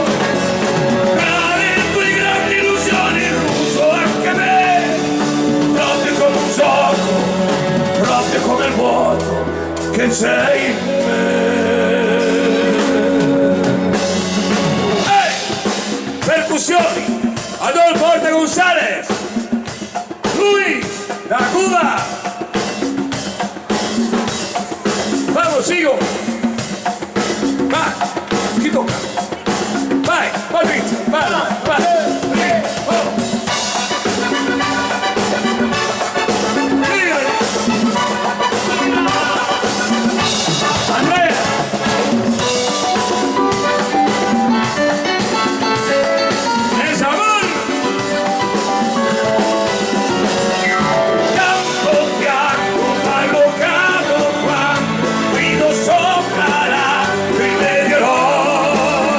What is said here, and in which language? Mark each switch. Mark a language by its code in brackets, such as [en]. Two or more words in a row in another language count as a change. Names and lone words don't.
[it] Tra le tue grandi illusioni illuso anche me, proprio come un gioco, proprio come il vuoto che c'è in me. Ehi! Percussioni! Adolfo Orta González! [es] Luis! Da Cuba! Vamos, sigo! [it] Va! Chi tocca? Vai! Patrizia! Vai! Vai! Oh. Andrea! [es] ¡Es amor! [it] Campo bianco allocato quando guido sopra lacrime di eroi.